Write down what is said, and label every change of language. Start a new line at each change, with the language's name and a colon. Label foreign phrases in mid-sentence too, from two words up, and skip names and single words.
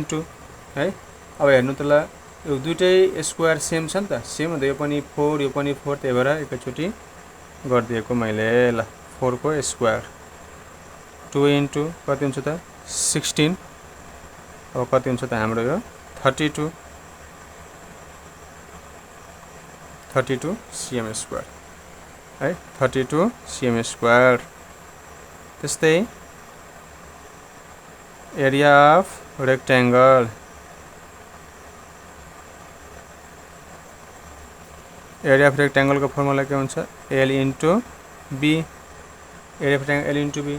Nepali: अब हेर्नु त ल यो दुईटै स्क्वायर सेम छ नि त, सेम हुँदा यो पनि 4 यो पनि 4, त्यही भएर एकैचोटि गरिदिएको मैले। ल 4 को स्क्वायर 2 इन्टु कति हुन्छ त 16, अब कति हुन्छ त हाम्रो यो 32 cm स्क्वायर है, 32 cm स्क्वायर। त्यस्तै
English: area of rectangle, area of rectangle
Nepali: को फर्मुला के हुन्छ
English: L into B, area of rectangle L into B.